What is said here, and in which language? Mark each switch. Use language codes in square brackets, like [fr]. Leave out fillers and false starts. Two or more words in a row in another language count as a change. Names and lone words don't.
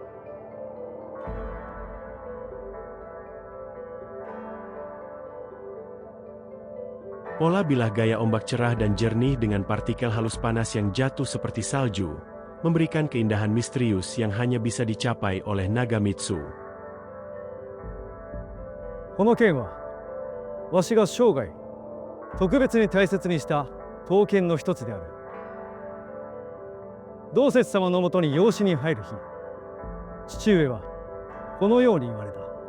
[id] Pola bilah gaya ombak cerah dan jernih dengan partikel halus panas yang jatuh seperti salju, memberikan keindahan misterius yang hanya bisa dicapai oleh Nagamitsu. [ja] この剣は、わしが生涯特別に大切にした刀剣の一つである。道節様のもとに養子に入る日、父上はこのように言われた。